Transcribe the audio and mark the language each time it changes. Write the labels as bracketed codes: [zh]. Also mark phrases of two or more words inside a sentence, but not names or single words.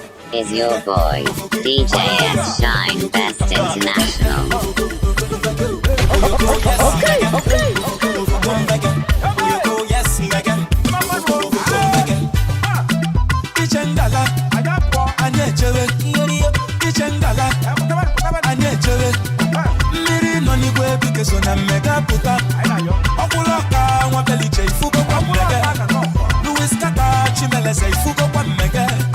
[en] Is your boy, D J S Shine Best International. Okay, okay. Yes, nigga. [ig] Iche ngala. Anyị echewe. Iche ngala. Anyị echewe. Mmiri nọ n'igwe ebike so na mmega pụta. Ọkwụlụ ọka nwa beliche ifugo kwa mmege. Louis Kata Chimeleze ifugo kwa mmege.